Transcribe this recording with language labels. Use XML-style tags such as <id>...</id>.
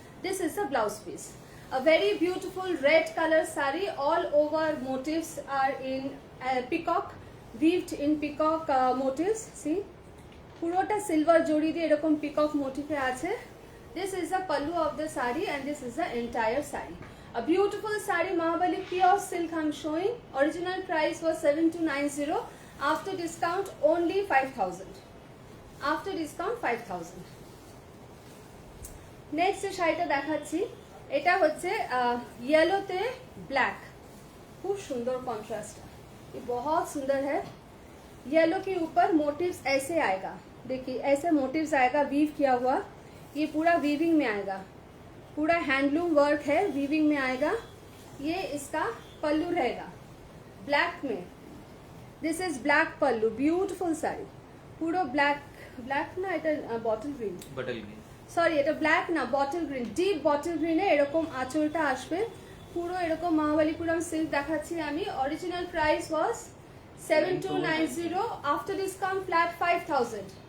<en>This is the blouse piece, a very beautiful red color saree, all over motifs are in peacock, weaved in peacock motifs.</en> <bn>See, পুরোটা silver জড়ি দিয়ে এরকম peacock মোটিভে আছে।</bn> <en>This is the pallu of the saree and this is the entire saree. A beautiful saree, Mahabali pure silk I'm showing. Original price was 7290, after discount only 5000, after discount 5000।</en> <bn>Next যে শাড়িটা দেখাচ্ছি এটা হচ্ছে</bn> <hi>येलोते black, खूब सुंदर contrast, ये बहुत सुंदर है। येलो के ऊपर मोटिव्स ऐसे आएगा, देखिए ऐसे मोटिव्स आएगा वीव किया हुआ, ये पूरा वीविंग में आएगा, पूरा हैंडलूम वर्क है, वीविंग में आएगा। ये इसका पल्लू रहेगा ब्लैक में।</hi> <en>this is black pallu, beautiful sari, पूरा black,</en> <bn>ब्लैक ना এটা bottle green, bottle green sorry, এটা ব্ল্যাক না বটল গ্রিন, ডিপ বটল গ্রিনে এরকম আঁচলটা আসবে। পুরো এরকম মহাবালিপুরম সিল্ক দেখাচ্ছি আমি। অরিজিনাল প্রাইস ওয়াজ 7290, আফটার ডিসকাউন্ট ফ্ল্যাট 5000।</bn>